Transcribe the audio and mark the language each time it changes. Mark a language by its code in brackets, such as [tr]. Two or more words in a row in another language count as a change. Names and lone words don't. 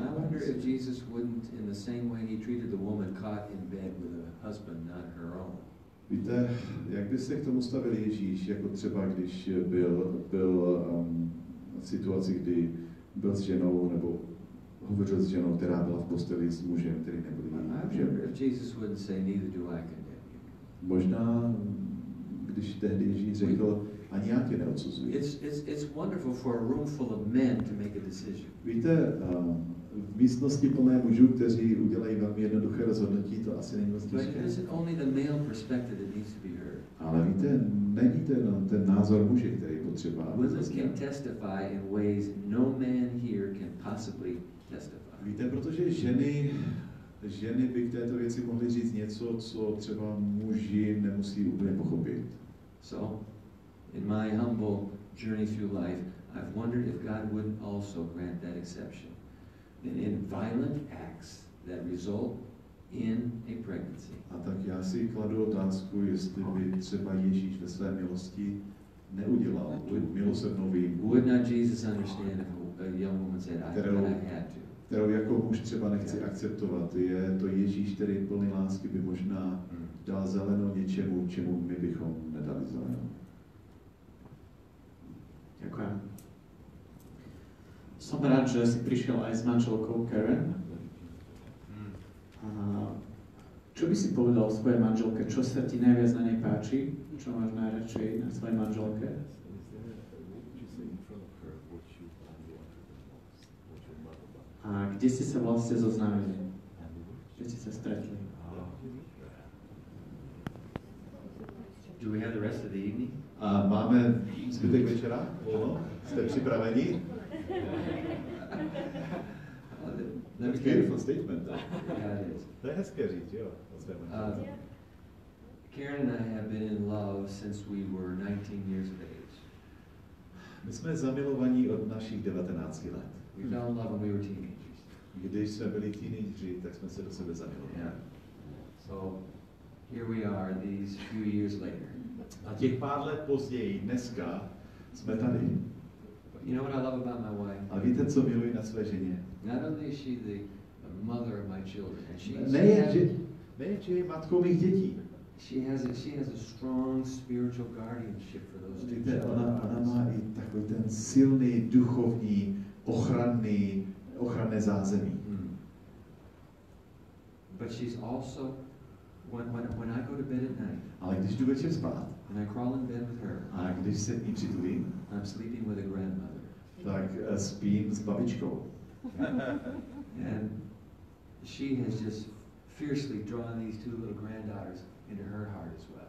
[en] I wonder if Jesus wouldn't, in the same way he treated the woman caught in bed with a husband not her own. [cs] Víte, jak by se k tomu stavil Ježíš, jako třeba když byl v situaci, kdy byl s ženou, nebo hovořil s ženou, která byla v posteli s mužem, který nebyl mužem. Možná, když tehdy Ježíš řekl, ani já tě neodsuzuji. [en] It's wonderful for a room full of men to make a decision. [cs] Víte, v místnosti plné mužů, kteří udělají velmi jednoduché rozhodnutí, to asi není moc těžké. Ale víte, není ten názor muže, který je potřeba. Víte, protože ženy by k této věci mohly říct něco, co třeba muži nemusí úplně pochopit. [en] So, in my humble journey through life, I've wondered if God wouldn't also grant that exception. In violent acts that result in a pregnancy. [cs] A tak já si kladu otázku, jestli by třeba Ježíš ve své milosti neudělal tu milosrdnou výjimku. [en] Would not Jesus understand if a young woman said, I had to? [cs] Kterou jako muž třeba nechci akceptovat. Je to Ježíš, který plný lásky by možná dal zelenou něčemu, čemu my bychom nedali zelenou. [sk] Ďakujem. Som rád, že si prišiel aj s manželkou Karen. Čo by si povedal o svojej manželke? Čo sa ti najviac na nej páči? Čo máš najradšej na svojej manželke? A kde ste sa vlastne zoznámili? Kde ste sa stretli? [en] Do we have the rest of the evening? [cs] A máme zbytek večera? Jste připraveni? [en] That's a beautiful statement. Yeah, it is. [cs] To je hezké říct, jo. [en] Karen and I have been in love since we were 19 years of age. [cs] My jsme zamilovaní od našich 19 let. [en] We fell in love when we were teenagers. [cs] Když jsme byli teenageři, tak jsme se do sebe zamilovali. [en] Yeah. So here we are these few years later. [cs] A těch pár let později, dneska, jsme tady. [en] But you know what I love about my wife? [cs] A víte, co miluji na své ženě? [en] Not only is she the mother of my children, [cs] Nejenže je matkou mých dětí. [en] She has a strong spiritual guardianship for those two [cs] Víte, [en] children. [cs] ona má i takový ten silný, duchovní, ochranné zázemí. [en] But she's also, when I go to bed at night, [cs] Ale když jdu večer spát, [en] and I crawl in bed with her, [cs] a když se k ní přitulím, [en] I'm sleeping with a grandmother. [cs] tak spím s babičkou. [en] And she has just fiercely drawn these two little granddaughters into her heart as well.